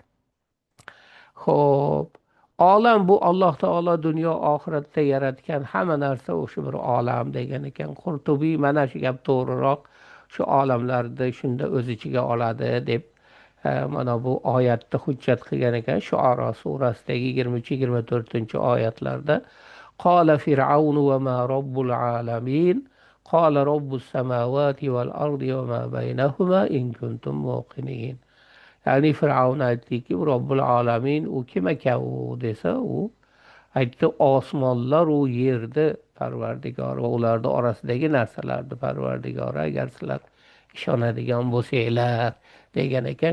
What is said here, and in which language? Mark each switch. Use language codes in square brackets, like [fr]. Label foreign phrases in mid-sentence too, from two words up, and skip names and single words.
[uz] Xo'p, olam bu Alloh taolo dunyo oxiratda yaratgan hamma narsa o'sha bir olam degan ekan. Qurtubiy mana shu gap to'g'riroq, shu olamlarni shunda o'z ichiga oladi deb mana bu oyatda hujjat qilgan ekan. Shuaro surasidagi 23-24 oyatlarda [ar] قال فرعون وما رب العالمين قال رب السماوات والأرض وما بينهما إن كنتم موقنين. [uz] Ya'ni Fir'avn aytdiki, [ar] رب العالمين [uz] u kim ekan u desa, u aytdi osmonlar u yerni Parvardigori va ularning orasidagi narsalarni Parvardigori agar sizlar ishonadigan bo'lsanglar degan ekan.